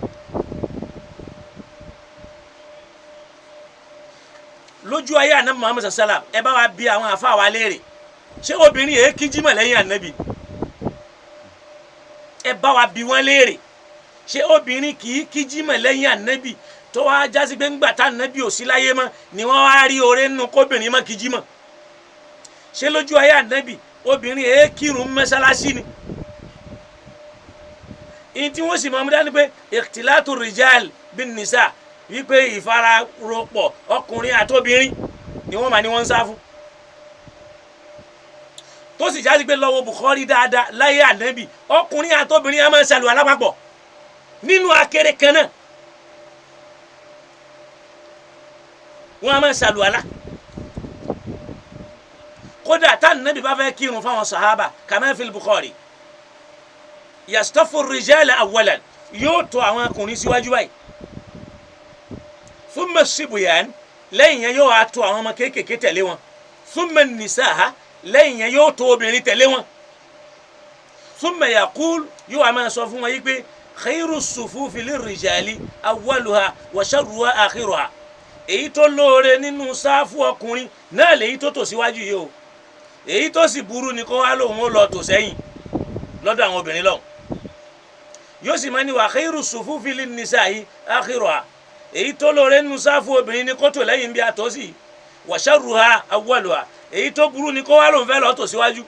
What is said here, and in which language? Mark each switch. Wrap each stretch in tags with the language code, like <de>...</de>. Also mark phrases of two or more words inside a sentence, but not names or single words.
<yo>lójú ayé ànábì Muhammad sallam ẹ bá wa bí àwọn àfáà wa léèrè ṣé obìnrin yẹn kí jímọ̀ lẹ́yìn ànábì ẹ bá wa bí wọ́n léèrè ṣé obìnrin kì í kí jímọ̀ lẹ́yìn ànábì tó wá jásí pé ńgbà tá ànábì ò sí láyé mọ́ ni wọ́n wá rí oore nínú kóbìnrin mọ́ kí jímọ̀ ṣé lójú ayé ànábì obìnrin èé kírun mọ́ṣáláṣí ni ìyí tí wọ́n sì máa mú dání pé</yo> <ar>اختلاط الرجال بالنساء</ar> <yo>wípé ìfararọpọ̀ ọkùnrin àtobìnrin ni wọ́n máa ní wọ́n ń sá fún tó sì jásí pé lọ́wọ́ Bukhari dáadáa láyé ànábì ọkùnrin àtobìnrin á máa ṣàlùwà lápapọ̀ nínú akéré kan náà wọ́n á máa ṣàlùwà lá kódà tá nàbí bá fẹ́ kírun fáwọn sahaba</yo> <ar>كما في البخاري يصف الرجال أولا</ar> <yo>yóò tó àwọn ọkùnrin síwájú báyìí</yo> <ar>ثم صبيان</ar> <yo>lẹ́yìn yẹn yóò wá tó àwọn ọmọ kéékèèké tẹ̀lé wọn</yo> <ar>ثم النساء</ar> <yo>lẹ́yìn yẹn yóò tó obìnrin tẹ̀lé wọn</yo> <ar>ثم يقول</ar> <yo>yóò wá máa sọ fún wọn yìí pé</yo> <ar>خير صفوف الرجال أولها وشرها آخرها</ar> <yo>èyí tó lóore nínú sáfù ọkùnrin náà lèyí tó tò síwájú yìí o èyí tó sì burú ni kó wá lóun ó lọ tò sẹ́yìn lọ́dọ̀ àwọn obìnrin lọ́hùn yóò sì máa ní</yo> <ar>وخير صفوف النساء آخرها</ar> <yo>èyí tó lóore nínú sáfù obìnrin ni kó tò lẹ́yìn bí àtọ́ sí</yo> <ar>وشرها أولها</ar> <yo>èyí tó burú ni kó wá lóun fẹ́ lọ́ọ́ tò síwájú.</yo>